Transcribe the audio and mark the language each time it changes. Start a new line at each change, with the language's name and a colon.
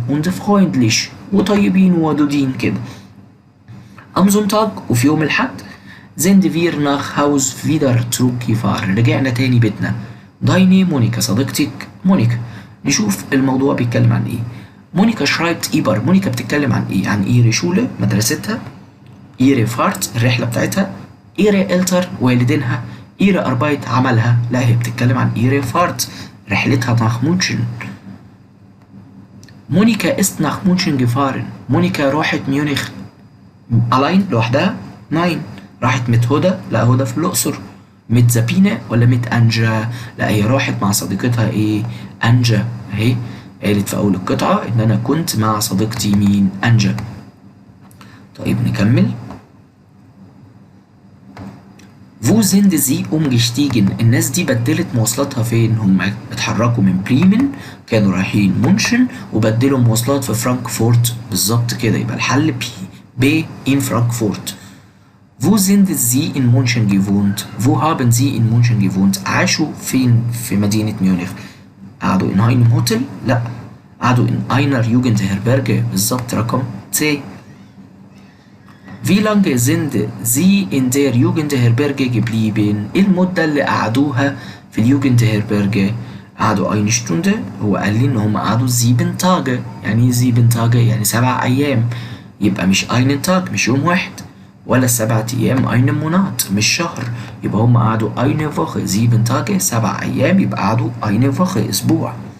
German: und freundlich،
Arabic: وطيبين وودودين كده.
German: Am Sonntag،
Arabic: وفي يوم الأحد،
German: sind wir nach Haus wieder zurückgefahren،
Arabic: رجعنا تاني بيتنا. دايني مونيكا، صديقتك مونيكا. نشوف الموضوع بيتكلم عن ايه. مونيكا شرايبت إيبر، مونيكا بتتكلم عن ايه؟ عن إيه؟ ريشولة، مدرستها. إيري فارت، الرحلة بتاعتها. إيري إلتر، والدينها. إيري أربايت، عملها. لا، هي بتتكلم عن إيري فارت، رحلتها nach مونشن.
German: مونيكا ist nach München gefahren،
Arabic: مونيكا راحت ميونخ
German: allein،
Arabic: لوحدها. 9. راحت ميت هدى، لا هدى في الأقصر. ميت زبينة ولا ميت أنجا؟ لا هي راحت مع صديقتها إيه؟ أنجا أهي. قالت في أول القطعة إن أنا كنت مع صديقتي مين؟ أنجا. طيب نكمل.
German: Wo sind sie umgestiegen؟
Arabic: الناس دي بدلت مواصلاتها فين؟ هم اتحركوا من بريمن، كانوا رايحين مونشن وبدلوا مواصلات في فرانكفورت. بالظبط كده، يبقى الحل ب
German: in
Arabic: فرانكفورت.
German: Wo sind sie in München gewohnt؟ Wo haben sie in München gewohnt؟
Arabic: عاشوا فين في مدينة ميونخ؟ قعدوا
German: in einem هوتل؟
Arabic: لا، قعدوا
German: in einer Jugendherberge.
Arabic: بالظبط، رقم C.
German: Wie lange sind sie in der Jugendherberge geblieben؟
Arabic: ايه المدة اللي قعدوها في اليوجندهربرجه؟ قعدوا
German: eine Stunde.
Arabic: هو قال لي ان هم قعدوا
German: 7 Tage.
Arabic: يعني 7 Tage يعني 7 ايام، يبقى مش
German: einen Tag،
Arabic: مش يوم واحد، ولا 7 ايام
German: einen Monat،
Arabic: مش شهر، يبقى هم قعدوا
German: eine Woche 7 Tage
Arabic: 7 ايام، يبقى قعدوا eine Woche اسبوع.